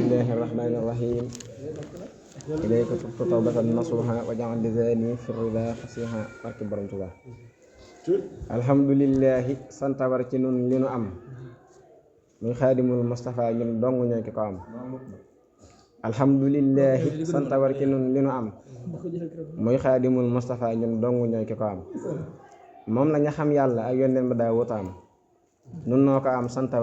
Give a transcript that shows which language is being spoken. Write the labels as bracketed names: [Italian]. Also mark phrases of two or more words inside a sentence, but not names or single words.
[Arabic] الله الرحمن الرحيم إليك تبت توبة نصوحا وجعل لساني في الرضا فصيحا [Wolof] barke Borom Tuubaa alhamdulillahi sant war ci nun li nu am muy xaadimul Mustafa ñun dong ñooy ki ko am alhamdulillahi sant war ci nun li nu am muy xaadimul Mustafa ñun dong ñooy ki ko am moom la nga xam yàlla ak yónneen ba daa wutaam nun noo ko am sant war